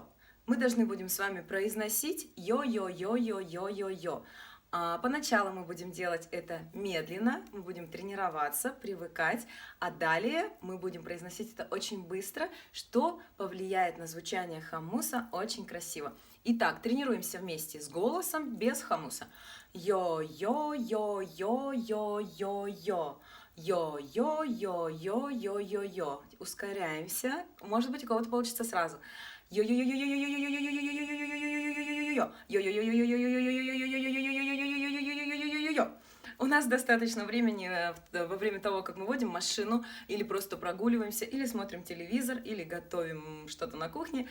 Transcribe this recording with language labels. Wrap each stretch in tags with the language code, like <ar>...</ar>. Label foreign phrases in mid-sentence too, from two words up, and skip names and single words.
<ru>Мы должны будем с вами произносить йо-йо-йо-йо-йо-йо-йо. Поначалу мы будем делать это медленно, мы будем тренироваться, привыкать, а далее мы будем произносить это очень быстро, что повлияет на звучание хамуса очень красиво. Итак, тренируемся вместе с голосом, без хамуса. Йо-йо-йо-йо-йо-йо-йо. Йо-йо-йо-йо-йо-йо-йо. Ускоряемся. Может быть, у кого-то получится сразу. У нас достаточно времени во время того, как мы водим машину, или просто прогуливаемся, или смотрим телевизор, или готовим что-то на кухне.</ru>